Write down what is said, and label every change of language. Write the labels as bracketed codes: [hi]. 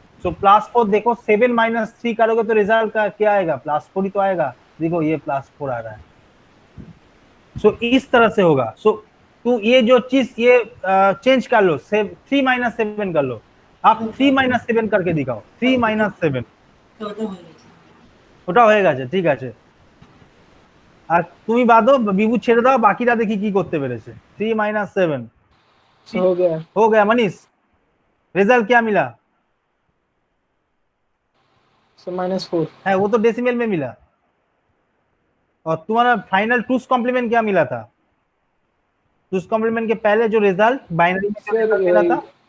[hi] सो +4 देखो 7 - 3 करोगे तो रिजल्ट का क्या आएगा, +4 ही तो आएगा, देखो ये +4 आ रहा है। सो इस तरह से होगा। सो तो ये जो चीज ये चेंज कर लो, 3 - 7 कर लो, आप 3 - 7 करके दिखाओ, 3 - 7 [bn] ওটা হয়ে গেছে, ঠিক আছে। আর তুমি বাদো, বিভু ছেড়ে দাও, বাকিরা দেখি কি করতে পেরেছে। [hi] 3 - 7 हो गया मनीष, रिजल्ट क्या मिला, सर -4। है वो तो डेसिमल में मिला। और तुम्हारा फाइनल टूस कॉम्प्लीमेंट क्या मिला था? टूस कॉम्प्लीमेंट के पहले जो रिजल्ट बाइनरी में जो रिजल्ट मिला था